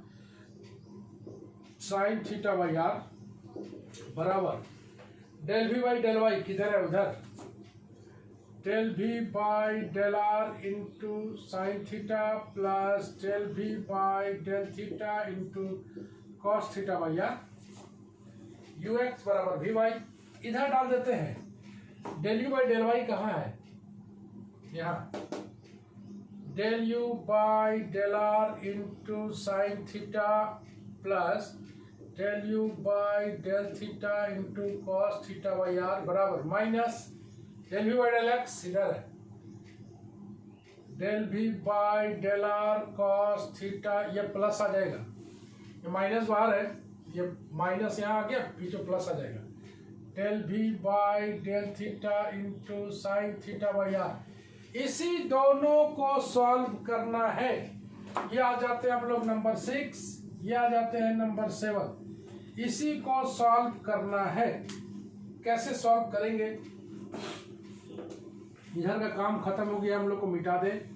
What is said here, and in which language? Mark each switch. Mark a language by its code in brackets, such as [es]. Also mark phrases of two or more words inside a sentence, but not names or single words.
[en] sine theta by r बराबर del v by del y [hi] किधर है, उधर, [en] del v by del r into sine theta plus del v by del theta into cos theta by r, u x बराबर v y। [hi] इधर डाल देते हैं, [en] del u by del y [hi] कहाँ है, यहाँ, [en] del u by del r into sin theta प्लस del u by del theta into cos theta by r बराबर माइनस del v by del x [hi] इधर है, [en] del v by del r cos theta, [hi] ये प्लस आ जाएगा, ये माइनस बाहर है, ये माइनस यहाँ आ गया, पीछे प्लस आ जाएगा, [en] del v by del theta into sin theta by r। [hi] इसी दोनों को सॉल्व करना है। ये आ जाते हैं आप लोग नंबर 6, ये आ जाते हैं नंबर 7। इसी को सॉल्व करना है। कैसे सॉल्व करेंगे? इधर का काम खत्म हो गया, हम लोग को मिटा दे।